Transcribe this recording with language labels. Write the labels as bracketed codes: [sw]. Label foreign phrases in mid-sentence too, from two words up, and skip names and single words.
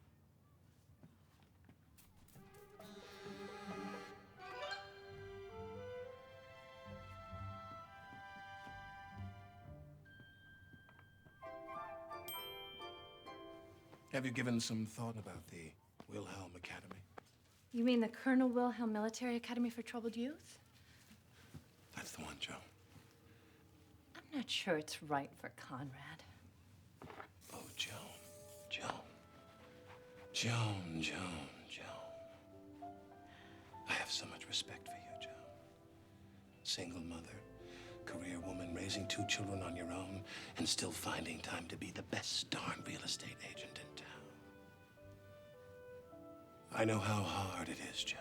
[en] Have you given some thought about the Wilhelm Academy? You mean the Colonel Wilhelm Military Academy for Troubled Youth? That's the one, Joe. I'm not sure it's right for Conrad. Oh, Joan. Joan. I have so much respect for you, Joan. Single mother, career woman, raising 2 children on your own, and still finding time to be the best darn real estate agent in town. I know how hard it is, Joan.